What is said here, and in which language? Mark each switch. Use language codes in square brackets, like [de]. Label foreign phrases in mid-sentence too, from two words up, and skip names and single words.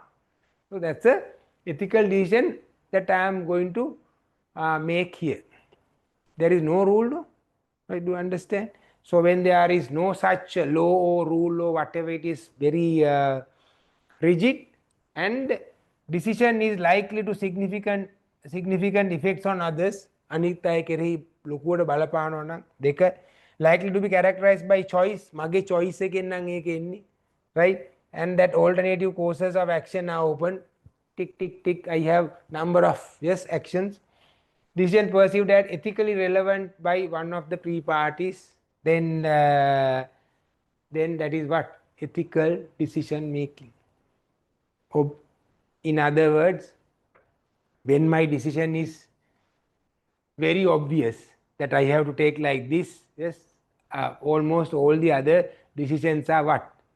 [en] So that's a ethical decision that I am going to make here. There is no rule, no? I do understand. So when there is no such law or rule or whatever, it is very rigid, and decision is likely to significant effects on others. [si] අනිත් අය කෙරෙහි ලොකුවට බලපානවා නම්. දෙක, [en] likely to be characterized by choice. [si] මගේ choice එකෙන් නම් ඒක එන්නේ, [en] right? And that alternative courses of action are open. Tick tick tick, I have number of, yes, actions. Decision perceived as ethically relevant by one of the pre-parties, then that is what? Ethical decision making. In other words, when my decision is very obvious that I have to take like this, yes, almost all the other decisions are what?